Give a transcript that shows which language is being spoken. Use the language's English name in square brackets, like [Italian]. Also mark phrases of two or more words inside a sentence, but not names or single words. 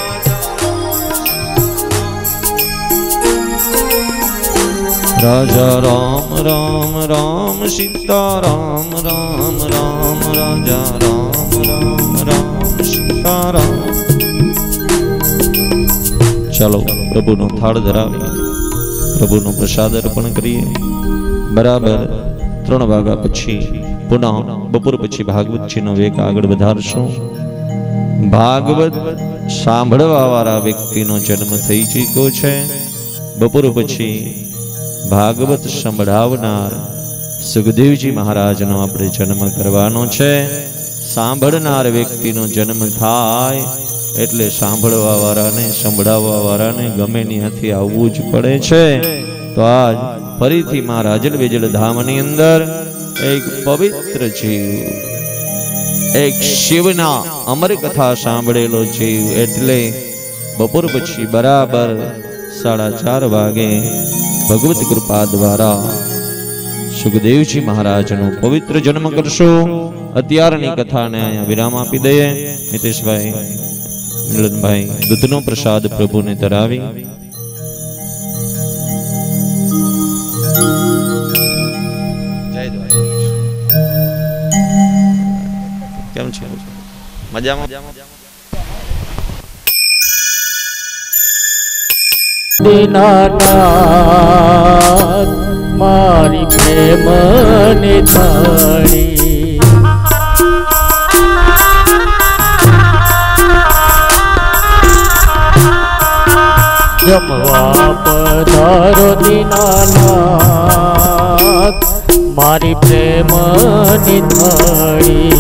[Hindi] राजा राम राम राम सीता राम राम राम राजा राम राम राम सीता राम। [Gujarati] ચલો પ્રભુ નો थाળ ધરાવી પ્રભુ નો પ્રસાદ અર્પણ કરીએ। बराबर 3 વાગ્યા પછી પુનઃ બપોર પછી ભાગવતજીનો વેગ આગળ વધારશું। ભાગવત સાંભળવા વાળા વ્યક્તિનો જન્મ થઈ ચૂક્યો છે। બપોર પછી ભાગવત સંભળાવનાર સુખદેવજી મહારાજનો આપણે જન્મ કરવાનો છે। સાંભળનાર વ્યક્તિનો જન્મ થાય એટલે સાંભળવા વાળાને સંભળાવવા વાળાને ગમે ન્યાથી આવવું જ પડે છે। તો આજ ફરીથી માં રાજલ વેજલ ધામની અંદર એક પવિત્ર જીવ, એક શિવના અમર કથા સાંભળેલો જીવ એટલે બપોર પછી બરાબર 4:30 વાગે ભગવત કૃપા દ્વારા સુખદેવજી મહારાજનો પવિત્ર જન્મ કરશો। અત્યારની કથા ને અહીંયા વિરામ આપી दઈએ। હિતેશભાઈ મિલનભાઈ દૂધનો પ્રસાદ પ્રભુ ને ધરાવી। જય દ્વારકાધીશ। કેમ છે? મજામાં? દીનાનાથ મારી પ્રેમ નિધાની। જમવા પધારો દીનાનાથ મારી પ્રેમ નિધાની।